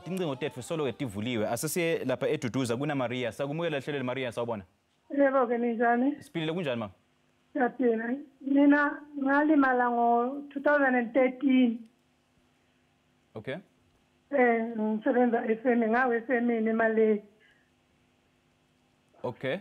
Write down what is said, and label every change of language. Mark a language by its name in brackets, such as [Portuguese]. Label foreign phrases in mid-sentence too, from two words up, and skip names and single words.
[Zulu] Tincingo tethu solo etivuliwe. Asisiye lapha eduduza kuna Maria. Sakumukela hlelweni Maria sawubona. Yebo ke ninjani? Siphilile kunjani ma? Siyaphila. Mina ngalimala ngo-2013. Okay. Ngisebenza FM ngawe FM eMaleki. Okay.